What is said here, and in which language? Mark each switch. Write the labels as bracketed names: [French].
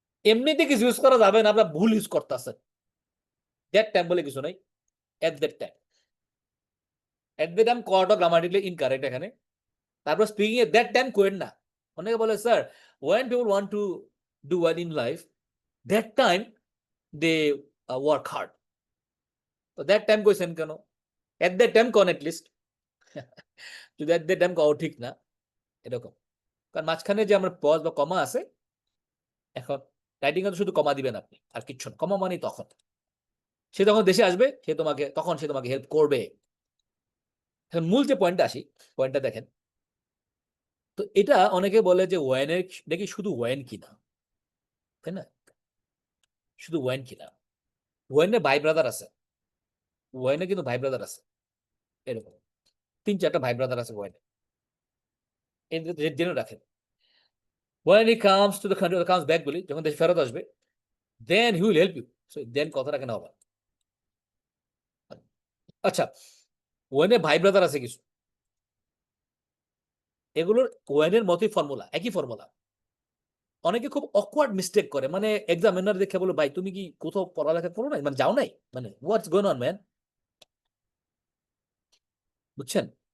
[Bangla] এমনিতে কিছু ইউজ করা যাবে না, আপনার ভুল ইউজ করতেছেন। [English] that time [Bangla] বলে কিছু নাই, [English] at that time. At that time [Bangla] কটা গ্রামাটিক্যালি ইনকারেক্ট এখানে। তারপর স্পিকিং এ [English] that time [Bangla] কোয়েন না। অনেকে বলে sir, [English] when people want to do well in life, that time they work hard. [Bangla] তো [English] that time [Bangla] কইছেন কেন? [English] at that time [Bangla] কোন [English] at least। [Bangla] যদি [English] at that time [Bangla] কও ঠিক না এরকম, কারণ মাঝখানে যে আমরা পজ বা কমা আছে, এখন রাইটিং এ তো শুধু কমা দিবেন আপনি, আর কিচ্ছু না। কমা মানে তখন সে যখন দেশে আসবে সে তোমাকে হেল্প করবে। এখন মূল যে পয়েন্টটা আসি, পয়েন্টটা দেখেন তো, এটা অনেকে বলে যে ওয়েনের দেখি শুধু ওয়েন কিনা, তাই না? শুধু ওয়েন কিনা, ওয়েনের ভাই ব্রাদার আছে, ওয়েনে কিন্তু ভাই ব্রাদার আছে এরকম 3-4টা ভাই ব্রাদার আছে ওয়েনে, জেনে রাখেন। [English] when he comes to the country, comes back [Bangla] বলি, যখন দেশে ফেরত আসবে, [English] then he will help you. So then [Bangla] কথাটা কেন হবে? আচ্ছা, ওয়েনের ভাই ব্রাদার আছে কিছু, এগুলোর ওয়েনের মতোই ফর্মুলা, একই ফর্মুলা। অনেকে খুব অকওয়ার্ড মিস্টেক করে, মানে এক্সামিনার দেখে বলো ভাই তুমি কি কোথাও পড়ালেখা করো নাই, মানে যাও নাই, মানে [English] what's going on man, [Bangla] বুঝছেন?